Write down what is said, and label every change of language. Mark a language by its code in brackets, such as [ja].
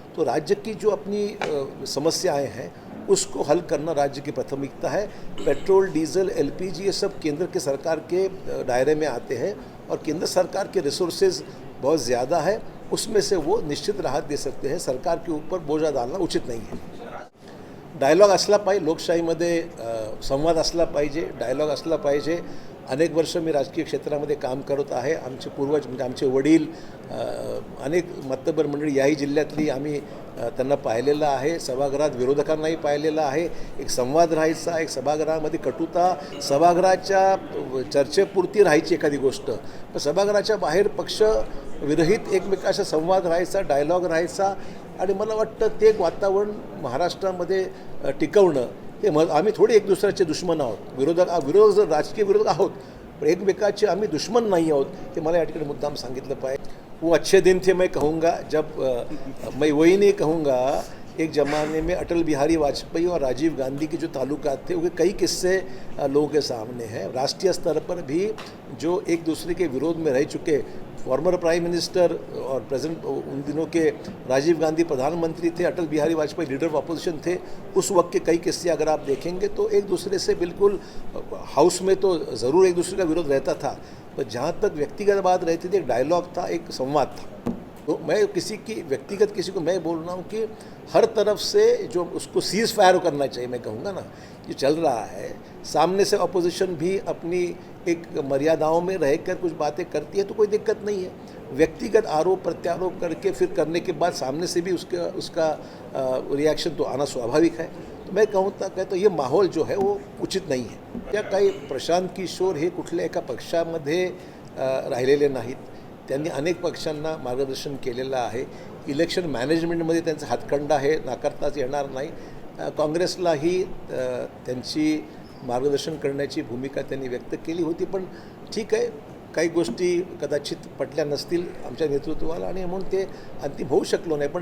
[hi] तो राज्य की जो अपनी समस्याएं हैं उसको हल करना राज्य की प्राथमिकता है। पेट्रोल, डीजल, एलपीजी, ये सब केंद्र के सरकार के दायरे में आते हैं और केंद्र सरकार के रिसोर्सेज बहुत ज़्यादा है, उसमें से वो निश्चित राहत दे सकते हैं। सरकार के ऊपर बोझा डालना उचित [mr] नाही आहे। डायलॉग असला पाहिजे, लोकशाहीमध्ये संवाद असला पाहिजे, डायलॉग असला पाहिजे। अनेक वर्ष मी राजकीय क्षेत्रामध्ये काम करत आहे। आमचे पूर्वज म्हणजे आमचे वडील, अनेक मातब्बर मंडळी याही जिल्ह्यातली आम्ही त्यांना पाहिलेलं आहे। सभागृहात विरोधकांनाही पाहिलेलं आहे। एक संवाद राहायचा, एक सभागृहामध्ये कटुता, सभागृहाच्या चर्चेपुरती राहायची एखादी गोष्ट, पण सभागृहाच्या बाहेर पक्ष विरहित एकमेकांशी संवाद राहायचा, डायलॉग राहायचा। आणि मला वाटतं ते एक वातावरण महाराष्ट्रामध्ये टिकवणं हे आम्ही थोडी एक दुसऱ्याचे दुश्मन आहोत, विरोधक जर राजकीय विरोधक आहोत पण एकमेकाचे आम्ही दुश्मन नाही आहोत, ते मला या ठिकाणी मुद्दाम सांगितलं पाहिजे। [hi] वो अच्छे दिन थे मैं कहूँगा जब मैं वही नहीं कहूँगा, एक ज़माने में अटल बिहारी वाजपेयी और राजीव गांधी के जो ताल्लुकात थे, वो कई किस्से लोगों के सामने हैं। राष्ट्रीय स्तर पर भी जो एक दूसरे के विरोध में रह चुके फॉर्मर प्राइम मिनिस्टर और प्रेसिडेंट उन दिनों के राजीव गांधी प्रधानमंत्री थे, Atal Bihari Vajpayee leader of opposition थे। उस वक्त के कई किस्से अगर आप देखेंगे तो एक दूसरे से बिल्कुल हाउस में तो ज़रूर एक दूसरे का विरोध रहता था, पर जहाँ तक व्यक्तिगत बात रहती थी, एक डायलॉग था, एक संवाद था। तो मैं किसी को मैं बोल रहा हूँ कि हर तरफ से जो उसको सीज़ फायर करना चाहिए, मैं कहूँगा ना, जो चल रहा है सामने से अपोजिशन भी अपनी एक मर्यादाओं में रहकर कुछ बातें करती है तो कोई दिक्कत नहीं है। व्यक्तिगत आरोप प्रत्यारोप करके फिर करने के बाद सामने से भी उसका रिएक्शन तो आना स्वाभाविक है। तो मैं कहता ये माहौल जो है वो उचित नहीं है। [mr] त्या काही प्रशांत किशोर हे कुठल्या एका पक्षामध्ये राहिलेले नाहीत, त्यांनी अनेक पक्षांना मार्गदर्शन केलेलं आहे। इलेक्शन मॅनेजमेंटमध्ये त्यांचा हातखंडा आहे, नाकारताच येणार नाही। काँग्रेसलाही त्यांची मार्गदर्शन करण्याची भूमिका त्यांनी व्यक्त केली होती, पण ठीक आहे, काही गोष्टी कदाचित पटल्या नसतील आमच्या नेतृत्वाला आणि म्हणून ते अंतिम होऊ शकलो नाही।